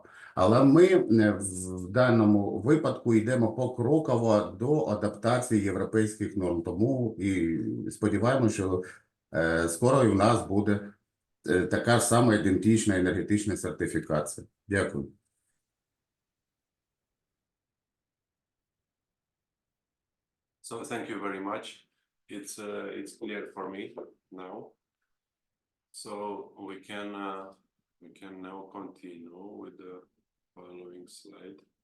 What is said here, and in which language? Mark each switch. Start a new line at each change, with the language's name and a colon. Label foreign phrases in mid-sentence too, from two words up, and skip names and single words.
Ukrainian: Але ми в даному випадку йдемо покроково до адаптації європейських норм. Тому і сподіваємося, що скоро і у нас буде така ж сама ідентична енергетична сертифікація. Дякую.
English: So thank you very much. It's clear for me now. So we can now continue with the following slide.